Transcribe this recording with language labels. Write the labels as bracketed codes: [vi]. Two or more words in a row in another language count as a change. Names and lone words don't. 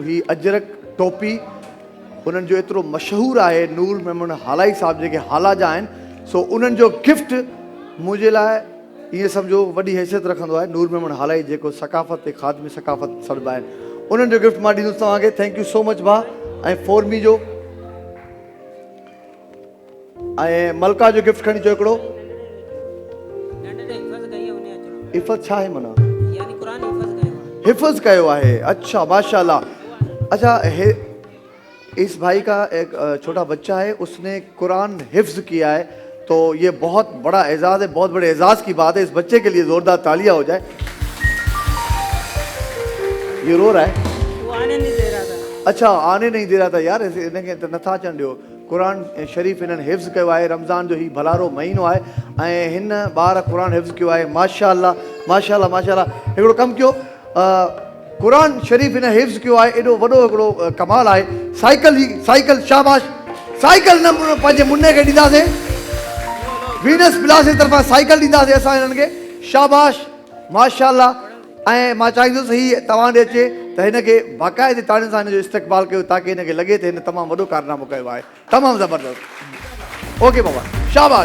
[sd] ही अजरक टोपी उन्हनि जो एतिरो मशहूरु आहे। नूर मेमण हालाई साहिबु जेके हाला जा आहिनि, सो उन्हनि जो गिफ्ट मुंहिंजे लाइ ईअं सम्झो वॾी हैसियत रखंदो आहे। नूर मेमण हालाई जेको सकाफ़त ऐं ख़ादमी सकाफ़त सॾिबा आहिनि, उन्हनि जो गिफ्ट मां ॾींदुसि तव्हांखे। [en] Thank you so much भाउ। [sd] ऐं फोरमी जो ऐं मलका जो गिफ्ट खणी अचो हिकिड़ो। हिफ़ज़ छा आहे माना? हिफ़ज़ कयो आहे। अच्छा माशाल्लाह। [ur] اچھا اس بھائی کا ایک چھوٹا بچہ ہے، اس نے قرآن حفظ کیا ہے، تو یہ بہت بڑا اعزاز ہے. بہت بڑے اعزاز کی بات ہے۔ اس بچے کے لیے زوردار تالیاں ہو جائے. یہ رو رہا ہے? وہ آنے نہیں دے رہا تھا. اچھا آنے نہیں دے رہا تھا. [sd] यार इनखे त नथा अचनि ॾियो। क़ुरान शरीफ़ हिननि हिफ्ज़ कयो आहे। रमज़ान जो ही भलारो महीनो आहे ऐं हिन ॿार क़ुरान हिफ्ज़ कयो आहे। माशाल्लाह माशाल्लाह माशाल्लाह। हिकिड़ो कमु कयो, क़ुरान शरीफ़ हिन हिफ्ज़ कयो आहे। एॾो वॾो हिकिड़ो कमाल आहे। साइकिल शाबाश। साइकिल न पंहिंजे मुन्ने खे ॾींदासीं। वीनस विलास जी तरफ़ां साइकिल ॾींदासीं असां हिननि खे। शाबाश माशाल्लाह। ऐं मां चाहींदुसि ही तव्हां ॾे अचे त हिनखे बाक़ाइदे ताड़ियुनि सां हिन जो इस्तक़बाल कयो ताकी हिनखे लॻे त हिन तमामु वॾो कारनामो कयो आहे। तमामु ज़बरदस्त। ओके बाबा शाबाश।